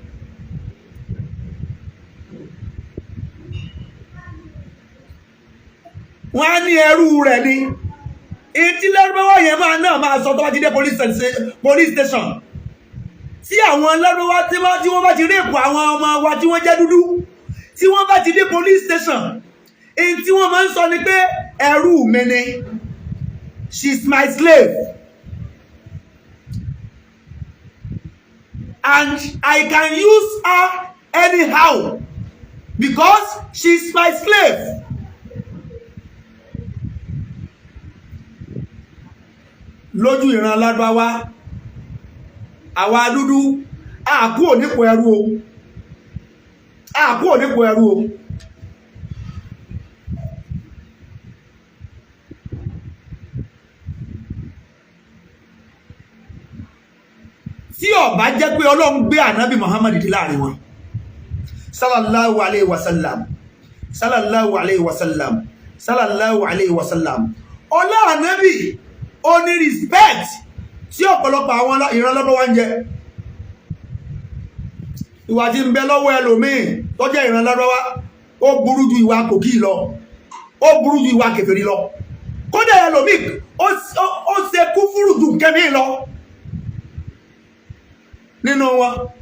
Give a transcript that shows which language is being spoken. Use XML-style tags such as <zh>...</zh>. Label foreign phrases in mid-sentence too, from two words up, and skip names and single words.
<yo>Wọ́n á ní ẹrú rẹ̀ ni. Ìtí Lárúbáwá yẹn máa sọ tó bá ti dé police station. Tí àwọn Lárúbáwá tí wọ́n bá ti rèpù àwọn ọmọ wa tí wọ́n jẹ́ dúdú, tí wọ́n bá ti dé police station, èyí tí wọ́n máa ń sọ ni pé ẹrú mi ni,</yo> <en>she's my slave and I can use her anyhow because she's my slave.</en> <yo>Lójú ìran Lárúbáwá, àwa dúdú àkú onípò ẹrú o, àkú onípò ẹrú o. Tí ó bá jẹ́ pé Ọlọ́run gbé ànábì Muhammad dé láàrin wọn</yo> <ar>صلى الله عليه وسلم, صلى الله عليه وسلم, صلى الله عليه وسلم,</ar> <yo>ọlá ànábì ó ní respect tí ọ̀pọ̀lọpọ̀ àwọn ìran Lárúbáwá ń jẹ. Ìwà tí ń bẹ lọ́wọ́ ẹlòmíì tó jẹ́ ìran Lárúbáwá ó burú ju ìwà kòkí lọ, ó burú ju ìwà kèfèrí lọ. Kódà ẹlòmíì ó ṣe kúfúrù ju kẹ́mí lọ nínú wọn.</yo>